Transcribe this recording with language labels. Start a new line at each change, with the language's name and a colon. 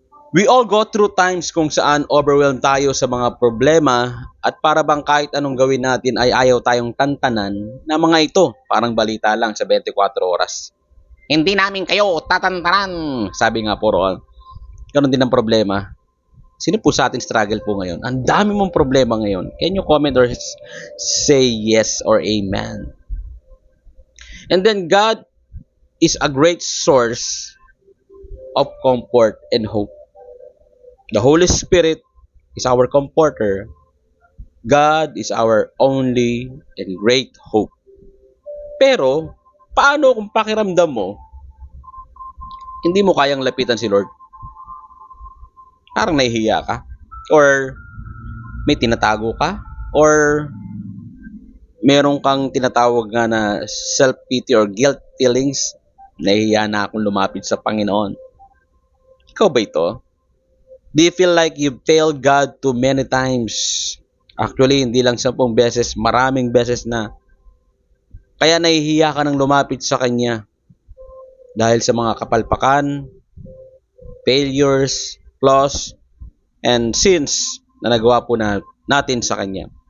English: We all go through times
Filipino: kung saan overwhelmed tayo sa mga problema at para bang kahit anong gawin natin ay ayaw tayong tantanan na mga ito parang balita lang sa 24 oras. Hindi namin kayo tatantanan, sabi nga po roon. Ganon din ang problema. Sino po sa atin struggle po ngayon? Ang dami mong problema ngayon.
English: Can you comment or say yes or amen? And then God is a great source of comfort and hope. The Holy Spirit is our comforter. God is our only and great hope.
Filipino: Pero, paano kung pakiramdam mo, hindi mo kayang lapitan si Lord? Parang nahihiya ka? Or may tinatago ka? Or meron kang tinatawag nga na
English: self-pity or guilt feelings?
Filipino: Nahihiya na akong lumapit sa Panginoon. Ikaw ba ito?
English: Do you feel like you've failed God too many times?
Filipino: Actually, hindi lang 10 beses, maraming beses na. Kaya nahihiya ka nang lumapit sa Kanya. Dahil sa mga kapalpakan,
English: failures, flaws, and sins
Filipino: na nagawa po natin sa Kanya.